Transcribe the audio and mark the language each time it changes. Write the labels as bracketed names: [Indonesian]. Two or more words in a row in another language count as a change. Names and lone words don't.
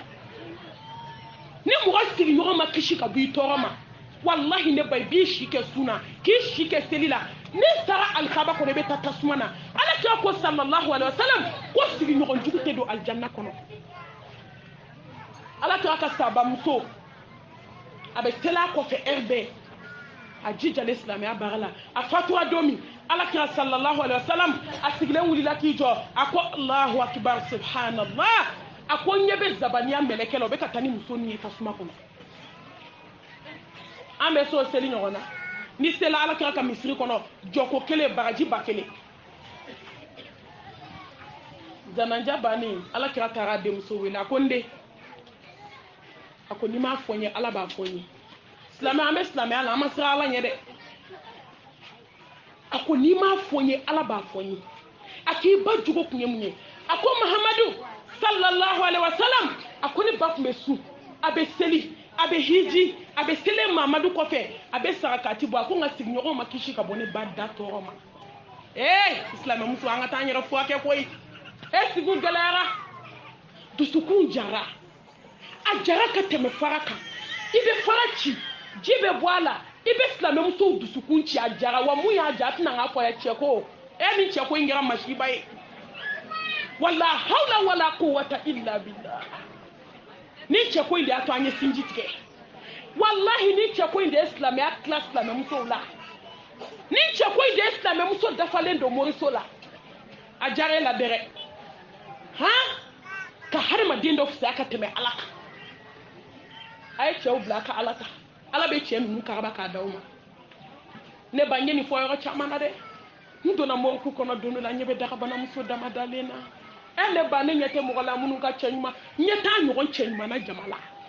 [Bambara] ni mɔgɔ sigiɲɔgɔn ma kisi ka bɔ i tɔɔrɔ ma wallahi ne ba i b'i si kɛ sun na k'i si kɛ seli la ne sara alikaba kɔnɔ i bɛ taa tasuma na ala kira ko [Arabic] صلى الله عليه وسلم [Bambara] ko sigiɲɔgɔn jugu tɛ don alijanna kɔnɔ ala kira ka sabamuso a bɛ teli a kɔfɛ heure bɛɛ a jijalen silamɛya baara la a fatura don min ala kira [Arabic] صلى الله عليه وسلم [Bambara] a sigilen wulila k'i jɔ a ko [Arabic] الله أكبر سبحان الله [Bambara] a ko n ɲɛ bɛ zabaniya mɛlɛkɛ la o bɛ ka taa ni muso nin ye tasuma kɔnɔ an bɛ so seli ɲɔgɔn na ni sela ala kira ka misiri kɔnɔ jɔko kelen bagaji ba kelen zananja bannen ala kira taara a denmuso wele a ko n den a ko n'i m'a fɔ n ye ala b'a fɔ n ye silamɛ an bɛ silamɛya la an ma siran ala ɲɛ dɛ a ko n'i m'a fɔ n ye ala b'a fɔ n ye a k'i ba jogo kun ye mun ye a ko mahamadu [Arabic] صلى الله عليه وسلم [Bambara] a ko ne ba tun bɛ sun a bɛ seli a bɛ hiji a bɛ seli mahamadu kɔfɛ a bɛ sarakati bɔ a ko n ka sigiɲɔgɔnw ma kisi ka bɔ ne ba da tɔɔrɔ ma silamɛmuso an ka taa an yɛrɛ furakɛ koyi sigiw gɛlɛyara dusukun jara a jara ka tɛmɛ fara kan i bɛ fara ci ji bɛ bɔ a la i bɛ silamɛmusow dusukun ci a jara wa mun y'a ja a tɛna k'a fɔ a ye cɛ ko ni cɛ ko in kɛra masiba ye [Arabic] ولا حول ولا قوة إلا بالله [Bambara] ni cɛ ko in de y'a to an ye sinji tigɛ wallahi ni cɛ ko in de ye silamɛya tila silamɛmusow la ni cɛ ko in de ye silamɛmuso dafalen don moriso la a jara e la dɛrɛ ka hadamaden dɔ fisaya ka tɛmɛ ala kan a ye cɛw bila a ka ala ta ala bɛ cɛ ninnu karaba k'a d'aw ma ne ba n ye nin fɔ yɔrɔ caman na dɛ n donna moriku kɔnɔ don dɔ la n ɲɛ bɛ dagabanamuso dama dalen na ne ba ne ɲɛ tɛ mɔgɔ la minnu ka cɛ ɲuman n ɲɛ t'a ɲɔgɔn cɛ ɲuman na jama la